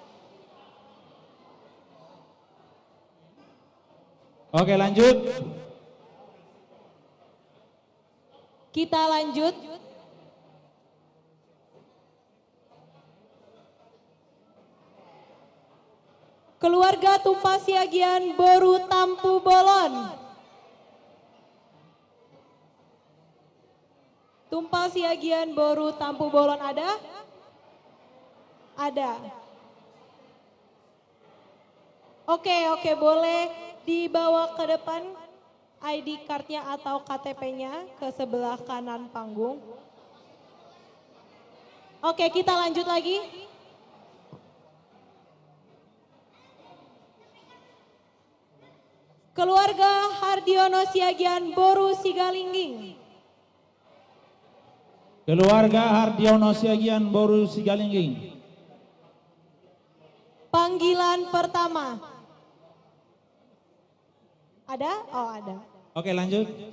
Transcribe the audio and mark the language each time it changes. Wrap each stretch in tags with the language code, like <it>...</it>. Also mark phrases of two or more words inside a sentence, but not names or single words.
<id>Oke, lanjut. Kita lanjut. Keluarga Tumpah Siagian Boru Tampu Bolon. Tumpah Siagian Boru Tampu Bolon ada? Ada. Oke, boleh dibawa ke depan</id> <en>ID card-</en> <id>nya atau KTP-nya ke sebelah kanan panggung. Oke, kita lanjut lagi. Keluarga Hardiono Siagian Boru Sigalingging. Keluarga Hardiono Siagian Boru Sigalingging. Panggilan pertama. Ada? Oh, ada. Oke, lanjut.</id>